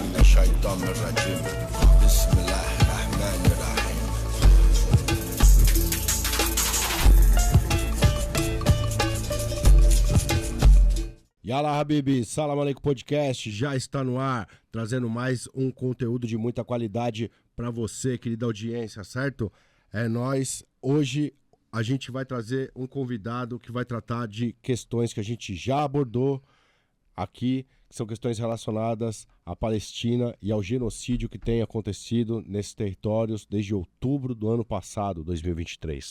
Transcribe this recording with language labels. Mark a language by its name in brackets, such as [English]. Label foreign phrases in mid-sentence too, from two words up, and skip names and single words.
[Arabic] الشيطان الرجيم بسم الله الرحمن الرحيم. يلا حبيبي, [Portuguese] Salam Aleikum Podcast já está no ar, trazendo mais um conteúdo de muita qualidade para você, querida audiência, certo? É nóis. Hoje a gente vai trazer um convidado que vai tratar de questões que a gente já abordou aqui, que são questões relacionadas à Palestina e ao genocídio que tem acontecido nesses territórios desde outubro do ano passado, 2023.